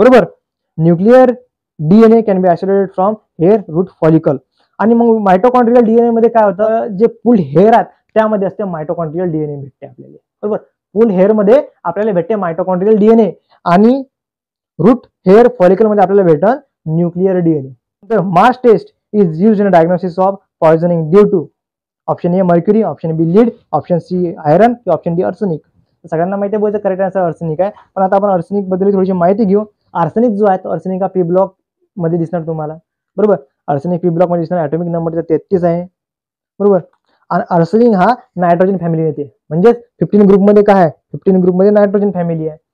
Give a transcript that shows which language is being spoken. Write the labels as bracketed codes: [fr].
[mr] बरोबर, [en] Nuclear DNA can be isolated from hair root follicle. [mr] आणि मग मायटोकॉन्ड्रियल डीएनए मध्ये काय होतं, जे फुल हेअर आहेत त्यामध्ये असते मायटोकॉन्ड्रियल डीएनए भेटते आपल्याला. बरोबर, फुल हेअर मध्ये आपल्याला भेटते मायटोकॉन्ड्रियल डीएनए आणि रूट हेअर फॉलिकल मध्ये आपल्याला भेटन न्यूक्लियर डीएनए. [en] तर mass test is used in diagnosis of poisoning due to option A mercury, option B lead, option C iron, की option D arsenic. [mr] सगळ्यांना माहिती आहे बोलचं करेक्ट आन्सर आर्सेनिक आहे. पण आता आपण आर्सेनिक बद्दल थोडीशी माहिती घेऊ. आर्सेनिक जो आहे तो आर्सेनिक हा पी ब्लॉक मध्ये दिसणार तुम्हाला. बरोबर, आर्सेनिक पी ब्लॉक मध्ये दिसणार, ॲटॉमिक नंबर 33 आहे. बरोबर, आणि आर्सेनिक हा नायट्रोजन फॅमिली येते, म्हणजे 15 ग्रुप मध्ये काय आहे, 15 ग्रुप मध्ये नायट्रोजन फॅमिली आहे.